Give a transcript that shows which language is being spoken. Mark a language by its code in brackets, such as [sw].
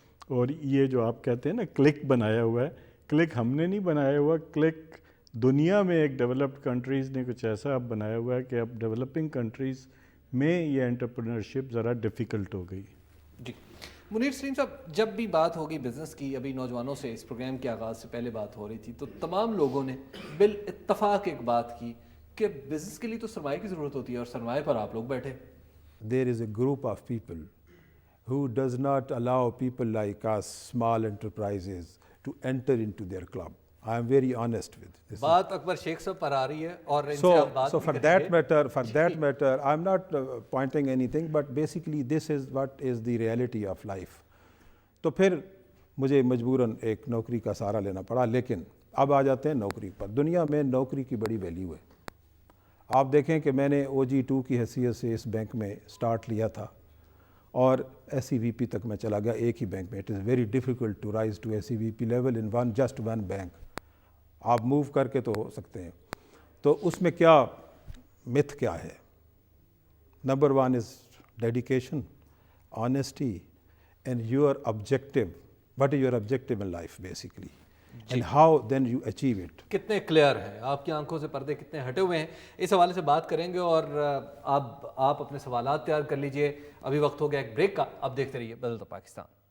[ur] اور یہ جو آپ کہتے ہیں نا کلک بنایا ہوا ہے, کلک ہم نے نہیں بنایا ہوا, کلک دنیا میں ایک ڈیولپڈ کنٹریز نے کچھ ایسا اب بنایا ہوا ہے کہ اب ڈیولپنگ کنٹریز میں یہ انٹرپرینورشپ ذرا ڈیفیکلٹ ہو گئی. جی منیر سلیم صاحب, جب بھی بات ہوگی بزنس کی, ابھی نوجوانوں سے اس پروگرام کے آغاز سے پہلے بات ہو رہی تھی, تو تمام لوگوں نے بالاتفاق ایک بات کی کہ بزنس کے لیے تو سرمایہ کی ضرورت ہوتی ہے, اور سرمایہ پر آپ لوگ بیٹھے. [en] There is a group of people who does not allow people like us, small enterprises, to enter into their club. I am very honest with this. [ur] بات اکبر شیخ صاحب پر آ رہی ہے اور ان سے آپ بات [en] So for that matter, I am not pointing anything, but basically this is what is the reality of life. [ur] تو پھر مجھے مجبوراً ایک نوکری کا سہارا لینا پڑا. لیکن اب آ جاتے ہیں نوکری پر. دنیا میں نوکری کی بڑی ویلیو ہے. آپ دیکھیں کہ میں نے OG2 کی حیثیت سے اس بینک میں سٹارٹ لیا تھا اور SEVP تک میں چلا گیا ایک ہی بینک میں. [en] It is very difficult to rise to SEVP level in just one bank. [ur] آپ موو کر کے تو ہو سکتے ہیں. تو اس میں کیا متھ کیا ہے؟ [en] Number 1 is dedication, honesty and your objective. What is your objective in life basically? and how then you achieve it. [ur] کتنے کلیئر ہیں آپ کی آنکھوں سے پردے کتنے ہٹے ہوئے ہیں اس حوالے سے بات کریں گے اور آپ اپنے سوالات تیار کر لیجئے. ابھی وقت ہو گیا ایک بریک کا. آپ دیکھتے رہیے بدلتا پاکستان.